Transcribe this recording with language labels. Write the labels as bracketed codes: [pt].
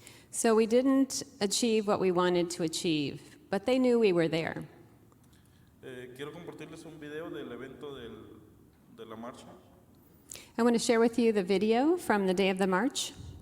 [en] So we didn't achieve what we wanted to achieve, but they knew we were there. [es] Quiero compartirles un video del evento de la marcha. [en] I want to share with you the video from the day of the march.